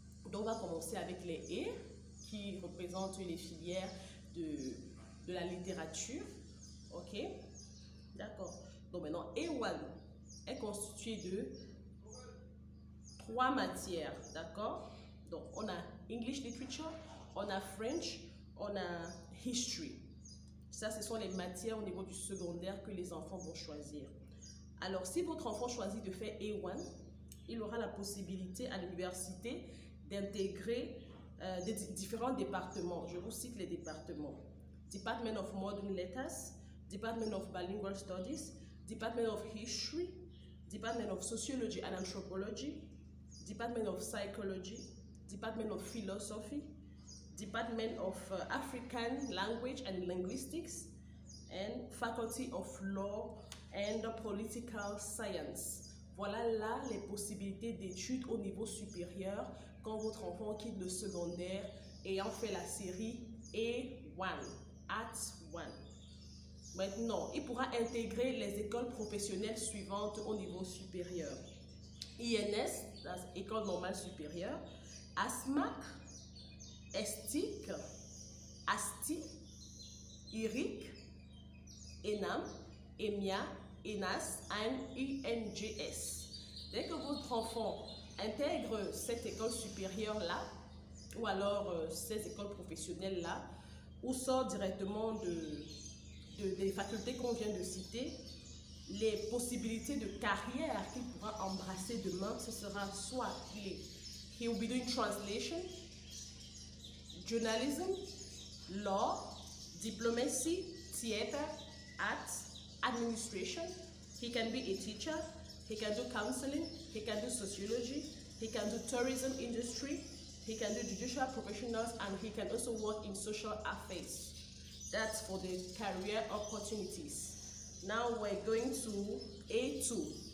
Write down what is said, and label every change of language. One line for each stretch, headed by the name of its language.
French: Donc, on va commencer avec les E, qui représentent les filières de la littérature. OK? D'accord. Donc, maintenant, A1 est constitué de 3 matières. D'accord? Donc, on a English Literature, on a French, on a History. Ça, ce sont les matières au niveau du secondaire que les enfants vont choisir. Alors, si votre enfant choisit de faire A1, il aura la possibilité à l'université d'intégrer des différents départements. Je vous cite les départements.
English: Department of Modern Letters, Department of Bilingual Studies, Department of History, Department of Sociology and Anthropology, Department of Psychology, Department of Philosophy, Department of African Language and Linguistics, and Faculty of Law and Political Science.
French: Voilà là les possibilités d'études au niveau supérieur quand votre enfant quitte le secondaire ayant fait la série A1, Arts 1. Maintenant, il pourra intégrer les écoles professionnelles suivantes au niveau supérieur. INS, École normale supérieure, ASMAC, ESTIC, ASTI, IRIC, ENAM, EMIA, ENAS et UNGS. Dès que votre enfant intègre cette école supérieure-là, ou alors ces écoles professionnelles-là, ou sort directement des facultés qu'on vient de citer, les possibilités de carrière qu'il pourra embrasser demain, ce sera soit
English: he will be doing translation, journalism, law, diplomacy, theater, arts, administration. He can be a teacher, he can do counseling, he can do sociology, he can do tourism industry, he can do judicial professionals, and he can also work in social affairs. That's for the career opportunities. Now we're going to A2.